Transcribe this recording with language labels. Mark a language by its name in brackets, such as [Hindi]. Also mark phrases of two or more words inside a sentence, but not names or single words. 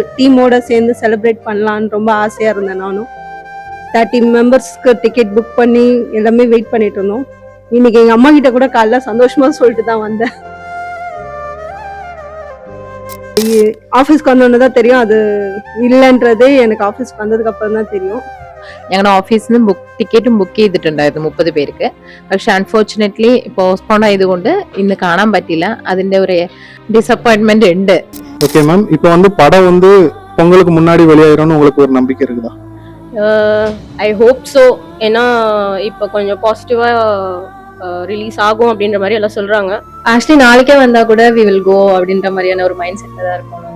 [Tamil] டீமோட சேர்ந்து செலிப்ரேட் பண்ணலான்னு ரொம்ப ஆசையாக இருந்தேன். நானும் 30 மெம்பர்ஸ்க்கு [English] ticket book [Tamil] பண்ணி எல்லாமே வெயிட் பண்ணிட்டு இருந்தோம். இன்னைக்கு எங்கள் அம்மா கிட்ட கூட காலைல சந்தோஷமாக சொல்லிட்டு தான் வந்தேன். ஆஃபீஸ்க்கு வந்தோன்னு தான் தெரியும் அது இல்லைன்றதே. எனக்கு ஆஃபீஸ்க்கு வந்ததுக்கு அப்புறம் தான் தெரியும். [Malayalam] ഞങ്ങളുടെ ഓഫീസിൽ നിന്ന് ടിക്കറ്റും ബുക്ക് ചെയ്തിട്ടുണ്ടായിരുന്നു 30 പേർക്ക്. പക്ഷെ [English] unfortunately postpone [Malayalam] ആയതുകൊണ്ട് ഇന്ന് കാണാൻ പറ്റില്ല. അതിന്റെ ഒരു ഡിസപ്പോയിന്റ്മെന്റ് ഉണ്ട്. [Tamil] ஓகே மேம், இப்போ வந்து படம் வந்து பொங்கலுக்கு முன்னாடி வெளியாயிரும்னு உங்களுக்கு ஒரு நம்பிக்கை இருக்குதா? [English] I hope so. [Tamil] ஏன்னா இப்போ கொஞ்சம் பாசிட்டிவாக ரிலீஸ் ஆகும் அப்படின்ற மாதிரி எல்லாம் சொல்கிறாங்க. ஆக்சுவலி நாளைக்கே வந்தால் கூட [English] we will go [Tamil] அப்படின்ற மாதிரியான ஒரு மைண்ட் செட்டில் தான் இருக்கோம் நாங்கள்.